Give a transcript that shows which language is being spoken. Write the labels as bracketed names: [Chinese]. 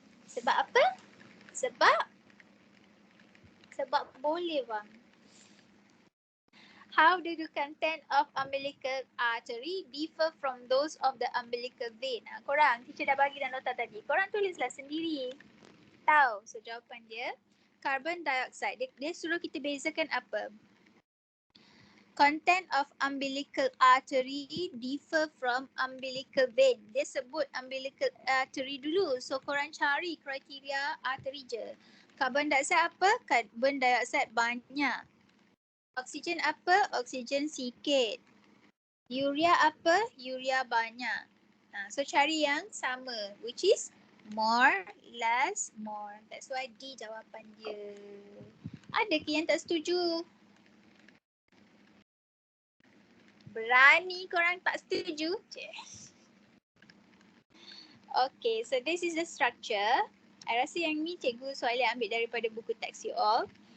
[Malay] Sebab apa? Sebab boleh bang. [English] How do the content of umbilical artery differ from those of the umbilical vein? [Malay] Korang, teacher dah bagi dalam nota tadi. Korang tulislah sendiri. Tahu. So jawapan dia, carbon dioxide. Dia suruh kita bezakan apa? [English] Content of umbilical artery differ from umbilical vein. [Malay] Dia sebut umbilical artery dulu. So korang cari kriteria artery je. Carbon dioxide apa? Carbon dioxide banyak. Oksigen apa? Oksigen sikit. Urea apa? Urea banyak. So cari yang sama, [English] which is more, less, more. That's why D [Malay] jawapan dia. Ada ke yang tak setuju? Berani korang tak setuju? [English] Okay, so this is the structure. [Malay] I rasa yang ni cikgu soalan ambil daripada buku teks [English] you all.